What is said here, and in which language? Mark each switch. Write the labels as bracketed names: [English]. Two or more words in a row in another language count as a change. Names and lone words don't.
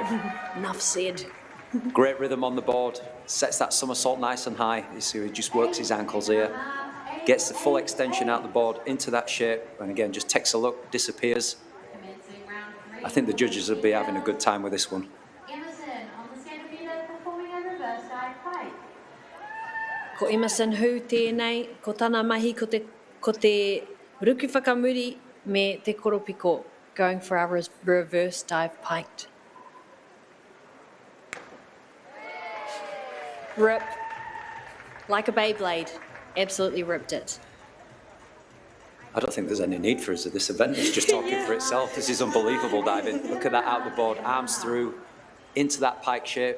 [English] Enough said. Great rhythm on the board, sets that somersault nice and high. You see he just works his ankles here. Gets the full extension out the board into that shape, and again, just takes a look, disappears. I think the judges will be having a good time with this one. [Māori] Ko Emerson hu tēnei, ko tāna mahi ko te Ruku Whakamuri me Te Koropiko, [English] going for our reverse dive piked. Rip. Like a Beyblade. Absolutely ripped it. I don't think there's any need for us at this event. It's just talking for itself. This is unbelievable diving. Look at that out the board, arms through, into that pike shape.